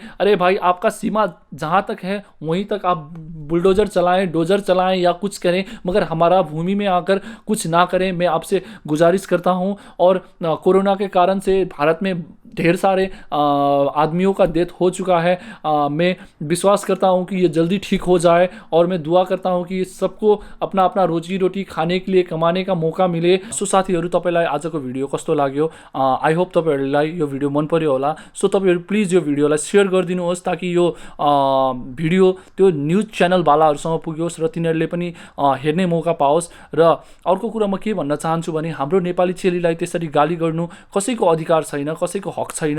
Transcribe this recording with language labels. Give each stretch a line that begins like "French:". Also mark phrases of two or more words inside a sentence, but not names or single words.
Hindi: अरे भाई, आपका सीमा जहाँ तक है वहीं तक आप बुलडोज़र चलाएं, डोजर चलाएं या कुछ करें, मगर हमारा भूमि में आकर कुछ ना करें, मैं आपसे गुजारिश करता हूं। और कोरोना के कारण से भारत में ढेर सारे आदमियों का डेथ हो चुका है। मैं विश्वास करता हूं कि ये जल्दी ठीक हो जाए, और मैं दुआ करता हूं कि सबको अपना अपना रोजी रोटी खाने के लिए, कमाने का मौका मिले।
Nepali: सो साथीहरू, तपाईलाई आजको भिडियो कस्तो लाग्यो?
English: I hope
Nepali: तपाईहरूलाई यो भिडियो मन पर्यो होला। सो तपाईहरू प्लिज यो भिडियोलाई सेयर गरिदिनुहोस्, ताकि यो भिडियो त्यो न्युज च्यानलवालाहरूसँग पुग्योस् र तिनीहरूले पनि हेर्ने मौका पाओस्। र अर्को कुरा म के भन्न चाहन्छु भने, हाम्रो नेपाली चेलीलाई त्यसरी गाली गर्नु कसैको अधिकार छैन, कसैको हक छैन।